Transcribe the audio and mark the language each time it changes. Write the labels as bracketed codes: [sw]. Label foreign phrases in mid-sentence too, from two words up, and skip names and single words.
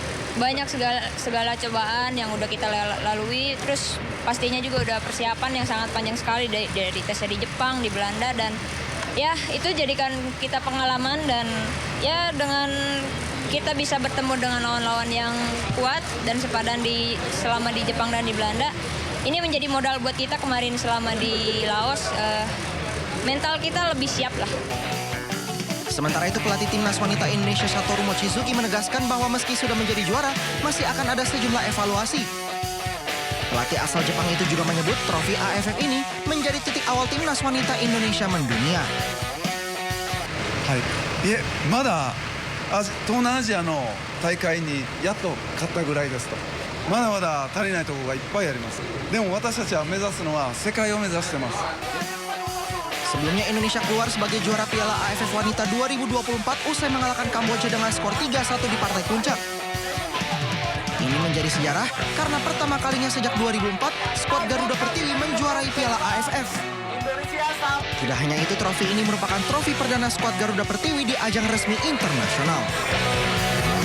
[id] banyak segala cobaan yang udah kita lalui, terus pastinya juga udah persiapan yang sangat panjang sekali dari tesnya di Jepang, di Belanda, dan ya itu jadikan kita pengalaman, dan ya dengan kita bisa bertemu dengan lawan-lawan yang kuat dan sepadan selama di Jepang dan di Belanda, ini menjadi modal buat kita kemarin selama di Laos, mental kita lebih siap lah. Sementara itu pelatih Timnas Wanita Indonesia Satoru Mochizuki menegaskan bahwa meski sudah menjadi juara, masih akan ada sejumlah evaluasi. Pelatih asal Jepang itu juga menyebut trofi AFF ini menjadi titik awal Timnas Wanita Indonesia mendunia. [ja] いえ、まだ東南アジアの大会にやっと勝ったぐらいですと。まだまだ足りないところがいっぱいあります。でも私たちは目指すのは世界を目指してます。 [id] Sebelumnya Indonesia keluar sebagai juara Piala AFF Wanita 2024 usai mengalahkan Kamboja dengan skor 3-1 di partai puncak. Ini menjadi sejarah karena pertama kalinya sejak 2004 skuad Garuda Pertiwi menjuarai Piala AFF. Tidak hanya itu, trofi ini merupakan trofi perdana skuad Garuda Pertiwi di ajang resmi internasional.